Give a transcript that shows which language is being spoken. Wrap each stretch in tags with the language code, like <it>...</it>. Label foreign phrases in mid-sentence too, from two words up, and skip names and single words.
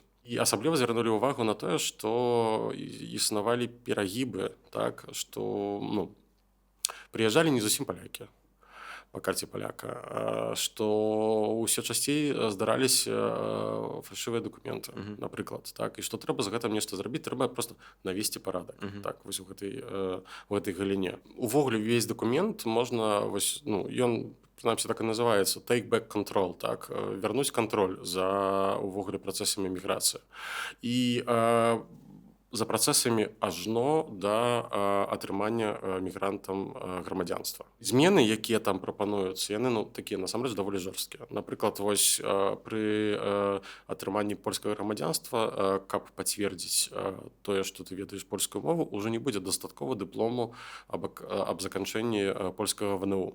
<be>І асабліва звярнулі ўвагу на тое, што існавалі перагібы, так, што прыязджалі не зусім палякі по карце паляка, што ўсё часцей здараліся фальшывыя дакументы, напрыклад, так, і што трэба з гэтым нешта зрабіць, трэба проста навесці парадак, так, вось у гэтай галіне. Увогуле увесь дакумент можна, вось, ён прынамсі так і называецца</be> <en>take back control,</en> <be>так, вярнуць кантроль за увогуле працэсамі міграцыі. І за працэсамі ажно да атрымання мігрантам грамадзянства. Змены, якія там прапануюцца, яны такія насамрэч даволі жорсткія. Напрыклад, вось пры атрыманні польскага грамадзянства, каб пацвердзіць тое, што ты ведаеш польскую мову, ужо не будзе дастаткова дыплому аб заканчэнні польскага ВНУ.</be>